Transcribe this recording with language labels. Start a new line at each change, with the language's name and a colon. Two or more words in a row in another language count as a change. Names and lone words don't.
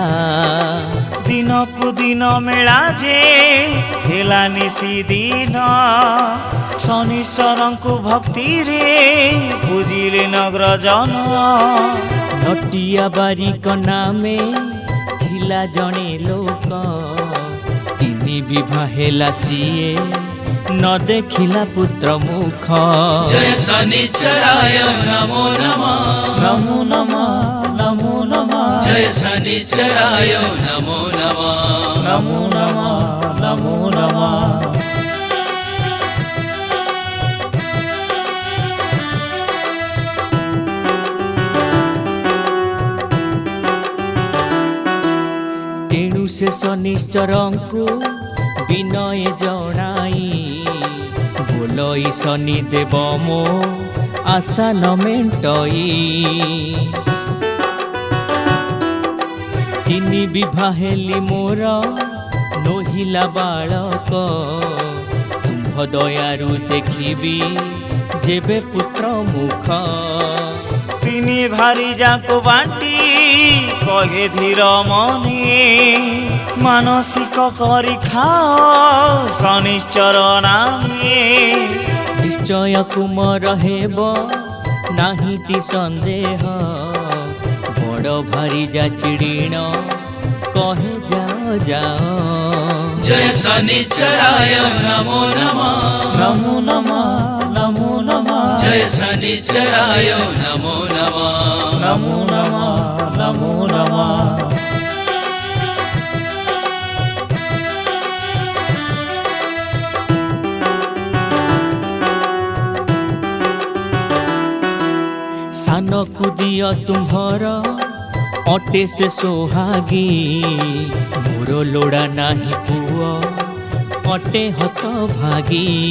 Odia: ଦିନ କୁ ଦିନ ମେଳା ଜେ ହେଲା ନିଶି ଦିନ ଶନିଶ୍ଚର କୋ ଭକ୍ତି ରେ ବୁଝିଲେ ନଗର ଜନ ନଟିଆ ବାରିକ ନାମେ ଥିଲା ଜଣେ ଲୋକ ତିନି ବିବାହ ହେଲା ସିଏ ନ ଦେଖିଲା ପୁତ୍ର ମୁଖ
Sanskrit: जय शनिश्चराय नमो नमः नमो नमः नमो नमः जय शनिश्चराय नमो नमः नमो नमः नमो नमः
Odia: ତେଣୁ ସେ ଶନିଶ୍ଚର କୋ ବିନୟ ଜଣାଇ ବୋଲଇ ଶନି ଦେବ ମୋ ଆଶା ନ ମେଣ୍ଟଇ ତିନି ବିବାହ ହେଲି ମୋର ନହିଲା ବାଳକ ତୁମ୍ଭ ଦୟାରୁ ଦେଖିବି ଯେବେ ପୁତ୍ର ମୁଖ। ତିନି ଭାରି ଯାକୁ ବାଣ୍ଟି କହେ ଧୀର ମନେ ମାନସିକ କରି ଖାଅ ଶନିଶ୍ଚର ନାମେ। ନିଶ୍ଚୟ କୁମର ହେବ ନାହିଁଟି ସନ୍ଦେହ ବଡ଼ ଭାରି ଯା ଚିଡ଼ିଣ କହେ ଯାଅ ଯାଅ।
Sanskrit: जय शनिश्चराय नमो नमः ନମୋ ନମଃ ନମୋ ନମଃ जय शनिश्चराय नमो नमः ନମୋ ନମଃ ନମୋ ନମଃ।
Odia: ସାନକୁ ଦିଅ ତୁମ୍ଭର ଅଟେ ସେ ସୋହାଗୀ ମୋର ଲୋଡ଼ା ନାହିଁ ପୁଅ ଅଟେ ହତ ଭାଗୀ।